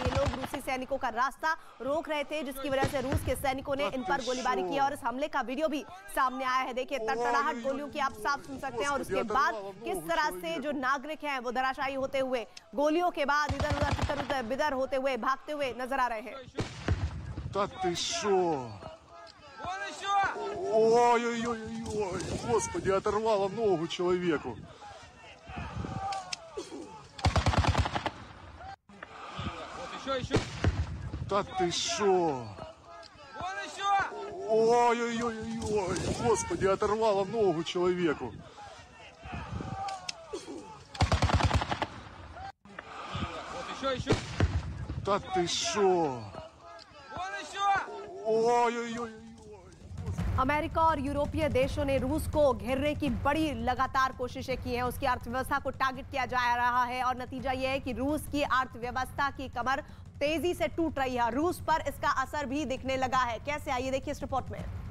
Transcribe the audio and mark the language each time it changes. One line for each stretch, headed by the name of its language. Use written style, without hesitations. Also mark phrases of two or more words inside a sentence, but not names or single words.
Hindi: ये लोग रूसी सैनिकों का रास्ता रोक रहे थे, जिसकी वजह से रूस के सैनिकों ने इन पर गोलीबारी की। और इस हमले का वीडियो भी सामने आया है। देखिए तड़तड़ाहट गोलियों की आप साफ सुन सकते हैं। और उसके बाद किस तरह से जो नागरिक हैं वो धराशायी होते हुए, गोलियों के बाद इधर उधर तितर बिदर होते हुए, भागते हुए नजर आ रहे हैं।
Russian: Да ты шо? Ой-ой-ой-ой, господи, оторвало ногу человеку. Да ты шо? Ой-ой-ой-ой, господи, оторвало ногу человеку. Да ты шо? Ой-ой-ой-ой.
Hindi: अमेरिका और यूरोपीय देशों ने रूस को घेरने की बड़ी लगातार कोशिशें की हैं। उसकी अर्थव्यवस्था को टारगेट किया जा रहा है और नतीजा यह है कि रूस की अर्थव्यवस्था की कमर तेजी से टूट रही है। रूस पर इसका असर भी दिखने लगा है। कैसे, आइए देखिए इस रिपोर्ट में।